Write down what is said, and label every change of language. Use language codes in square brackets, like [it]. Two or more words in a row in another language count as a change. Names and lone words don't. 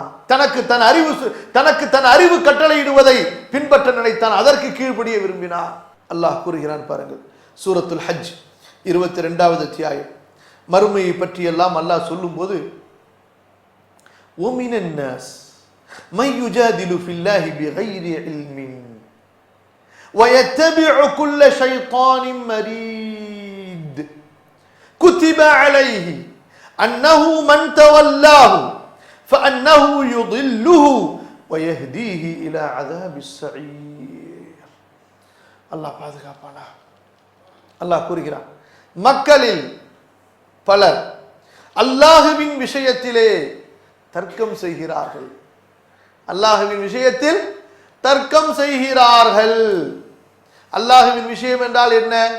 [ta] தனக்கு தன் அறிவு கட்டளையிடுவதை பின்பற்ற நினைத்தான். அதற்கு கீழ்ப்படிய விரும்பினான். அல்லாஹ் கூறுகிறான் பாருங்கள், சூரத்துல் ஹஜ் 22வது அத்தியாயம். மறுமையை பற்றி எல்லாம் அல்லாஹ் சொல்லும்போது, [ar] ومن الناس من يجادل في الله بغير علم ويتبع كل شيطان مريد كتب عليه أنه من تولاه فأنه يضله ويهديه إلى عذاب السعير. [ta] الله பாதுகாப்பானா. அல்லாஹ் கூறுகிறான், மக்களில் பலர் அல்லாஹுவின் விஷயத்திலே தர்க்கம் செய்கிறார்கள். அல்லாஹுவின் விஷயத்தில் தர்க்கம் செய்கிறார்கள். அல்லாஹுவின் விஷயம் என்றால் என்ன?